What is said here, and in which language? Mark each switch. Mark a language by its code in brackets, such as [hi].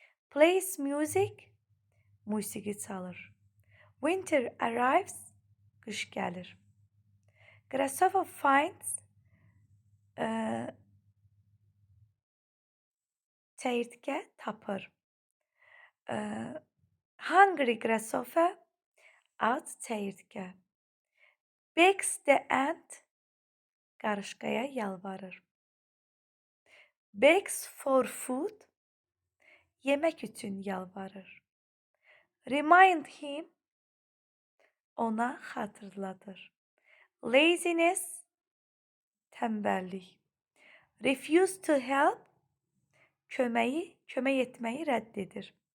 [en] Plays music, [az] musiqi çalır. [en] Winter arrives, [az] qış gəlir. [en] Grasshopper finds, [az] çəyirtkə tapır. [en] Hungry grasshopper, [az] aç çəyirtkə. [en] Begs the ant, [az] qarışqaya yalvarır. [en] Begs for food, [az] yemək üçün yalvarır. [en] Remind him, [az] ona xatırladır. [en] Laziness, [az] tənbəllik. [en] Refuse to help, [az] kömək etməyi rədd edir.